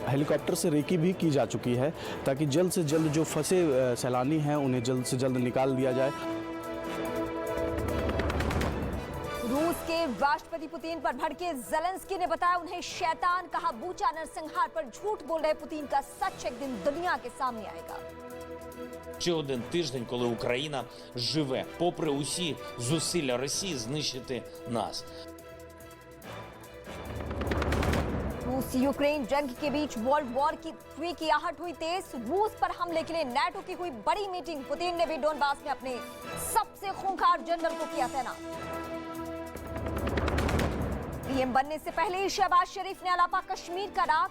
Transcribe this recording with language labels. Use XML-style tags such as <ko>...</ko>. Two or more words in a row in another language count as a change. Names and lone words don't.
<hi>हेलीकॉप्टर से रेकी भी की जा चुकी है ताकि जल्द से जल्द जो फंसे सैलानी हैं उन्हें जल्द से जल्द निकाल दिया जाए। रूस के राष्ट्रपति पुतिन पर भड़के ज़ेलेंस्की ने बताया उन्हें शैतान। कहा बुचा नरसंहार पर झूठ बोल रहे पुतिन का सच एक दिन दुनिया के सामने आएगा।</hi> <uk>Ще один тиждень, коли Україна живе, попри усі зусилля Росії знищити нас.</uk> <hi>रूस यूक्रेन जंग के बीच</hi> <en>world war</en> <hi>की 3 की आहट हुई तेज। रूस पर हमले के लिए नाटो की हुई बड़ी मीटिंग। पुतिन ने भी डोनबास में अपने सबसे खूंखार जनरल को किया तैनात। पीएम बनने से पहले ही शहबाज शरीफ ने अलापा कश्मीर का राग।</hi>